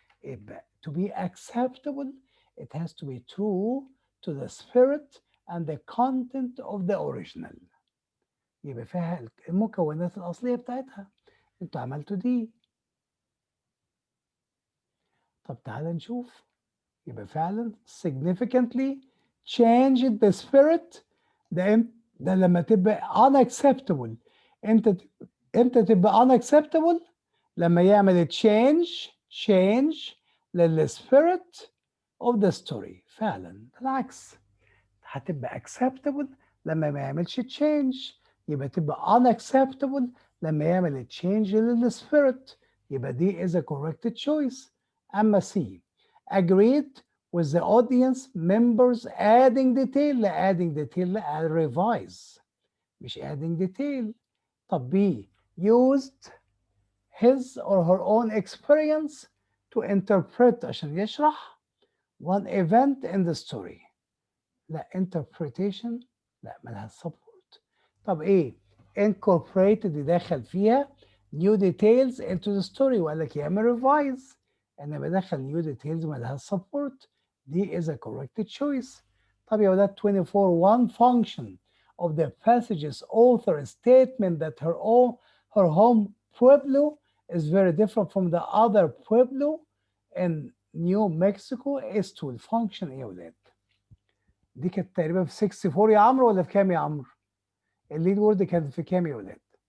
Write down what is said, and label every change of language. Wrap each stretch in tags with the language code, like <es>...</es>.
<ar>يبقى</ar> <en>to be acceptable it has to be true to the spirit and the content of the original.</en> <ar>يبقى فيها المكونات الأصلية بتاعتها. انتوا عملتوا دي. طب تعالى نشوف. يبقى فعلا</ar> <en>significantly changed the spirit.</en> <ar>ده لما تبقى unacceptable. امتى تبقى unacceptable؟ لما يعمل</ar> <en>change للspirit of the story.</en> <ar>فعلا بالعكس هتبقى acceptable لما ما يعملش change، يبقى تبقى unacceptable لما يعمل</ar> <en>change للspirit.</en> <ar>يبقى دي</ar> <en>is a correct choice.</en> <ar>أما</ar> <en>C agreed with the audience members adding detail. لا adding detail لا revise مش adding detail. طب B used his or her own experience to interpret</en> <ar>عشان يشرح</ar> <en>one event in the story.</en> <ar>لا interpretation لا مالها support. طب ايه incorporated يدخل فيها</ar> <en>new details into the story</en> <ar>وقال لك يعمل revise. انا بدخل</ar> <en>new details</en> <ar>مالها</ar> <en>support.</en> <ar>دي</ar> <en>is a correct choice. طب يا ولاد 24 one function of the passage's author statement that her home Pueblo is very different from the other Pueblo in New Mexico is to</en> <ar>الفانكشن ايه يا ولاد؟ دي كانت تقريبا في 64 يا عمرو ولا في كام يا عمرو؟ الليد وورد كانت في كام يا ولاد؟</ar>